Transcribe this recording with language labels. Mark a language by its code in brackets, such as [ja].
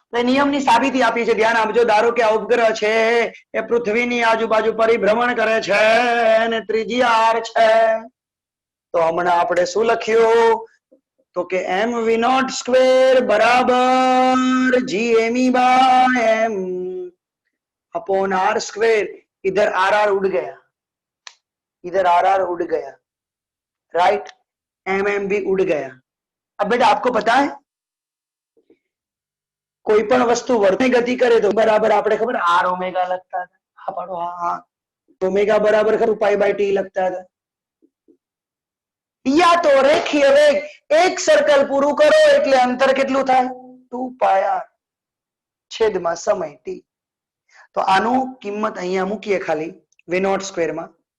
[gu] નિયમની સાબિતી આપી છે, ધ્યાન આપજો. ધારો કે આ ઉપગ્રહ છે એ પૃથ્વીની આજુબાજુ પરિભ્રમણ કરે છે અને ત્રિજ્યા આર છે. તો હમણાં આપણે શું લખ્યું? તો કે એમ વી નોટ સ્ક્વેર બરાબર જી એમ ई bye M upon R square. [hi] इधर आर आर उड़ गया, इधर आर आर उड़ गया, राइट. एम एम भी उड़ गया. अब बेटा आपको पता है कोई पण वस्तु वर्तनी गति करे तो बराबर [gu] આપણે ખબર આર ઓમેગા લખતા હતા. હા પાડો, હા હા, ઓમેગા બરાબર ખરું પાઈ બાય ટી લખતા હતા. યા તો રેખીય વેગ, એક સર્કલ પૂરું કરો એટલે અંતર કેટલું થાય? 2 પાય આર છેદમાં સમય ટી. તો આનું કિંમત અહીંયા મૂકીએ ખાલી વી નોટ સ્ક્વેર માં.